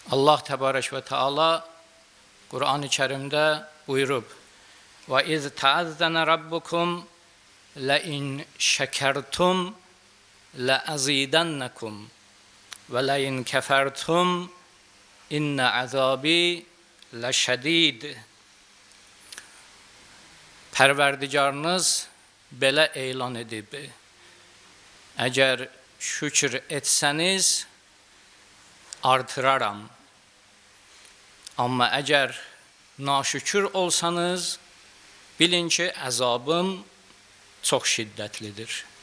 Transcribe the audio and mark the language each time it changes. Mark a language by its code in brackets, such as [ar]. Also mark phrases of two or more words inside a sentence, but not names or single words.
[az] Allah Təbarək və Teala Qur'an-ı Kərimdə buyurub: [ar] "وإذ تأذن ربكم لَإِنْ شَكَرْتُمْ لَأَزِيدَنَّكُمْ وَلَئِنْ كَفَرْتُمْ إِنَّ عَذَابِي لَشَدِيدٌ." [az] Pərverdigarınız belə elan edib: Əgər şükür etsəniz, artıraram. Amma əgər naşükür olsanız, bilin ki, əzabım çox şiddətlidir.